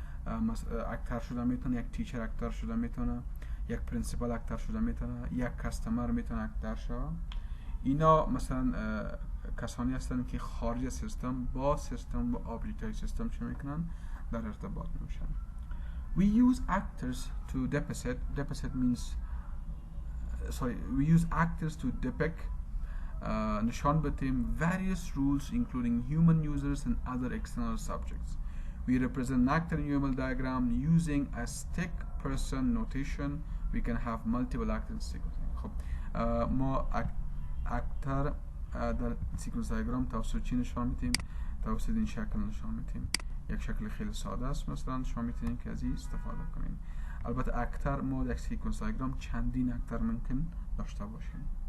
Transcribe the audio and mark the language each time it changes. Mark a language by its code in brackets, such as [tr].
[fa] اکتر شده میتونه، یک تیچر اکتر شده میتونه، یک پرینسیپال اکتر شده میتونه، یک کاستمر میتونه اکتر شده. اینا مثلا کسانی هستند که خارج سیستم با سیستم و آبجکت های سیستم چه میکنن؟ در ارتباط میشن. [en] We use actors to deposit means we use actors to depict [fa] نشان بدیم [en] various rules including human users and other external subjects. We represent an actor in UML diagram using a stick person notation. We can have multiple actors sequence. [fa] خب ما اکتر در سیکونس دیاگرام توسط چی نشان میدیم؟ توسط این شکل نشان میدیم. یک شکل خیلی ساده است، مثلا شما میتونید که از این استفاده کنید. البته اکتر ما در سیکونس دیاگرام چندین اکتر ممکن داشته باشیم.